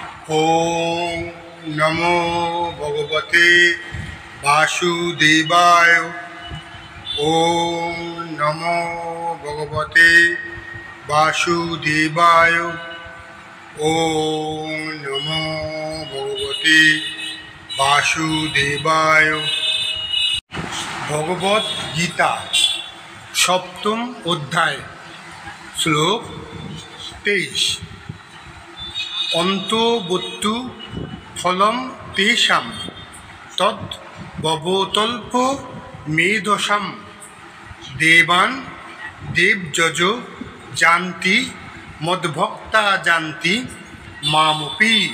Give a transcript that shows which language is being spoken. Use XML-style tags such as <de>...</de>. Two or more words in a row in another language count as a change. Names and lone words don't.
<sa>ওম নমো ভগবতে বাসুদেবায়। ওম নমো ভগবতে বাসুদেবায়। ওম নমো ভগবতে বাসুদেবায়।</sa> <bn>ভগবদ গীতা সপ্তম অধ্যায়, শ্লোক 23।</bn> <sa>অন্তবস্তু ফলম তেষাং তৎ ভবতল্প মেধসাম দেবান দেবযজ যান্তি মদ্ভক্তা যান্তি মামপি।</sa>